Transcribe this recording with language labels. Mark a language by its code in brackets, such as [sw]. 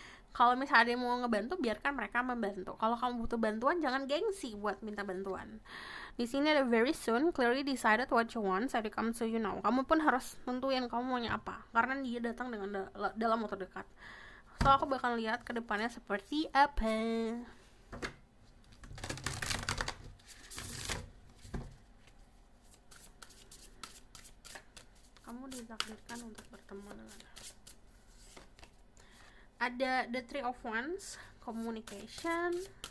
[id] Kalau misalnya ada yang mau ngebantu, biarkan mereka membantu. Kalau kamu butuh bantuan, jangan gengsi buat minta bantuan. Di sini ada [en] very soon, clearly decided what you want, so it comes to you now. [id] Kamu pun harus tentuin kamu maunya apa, karena dia datang dengan dalam waktu dekat. So aku bakal lihat ke depannya seperti apa. Kamu ditakdirkan untuk bertemu dengan. [en] Ada the three of wands, communication.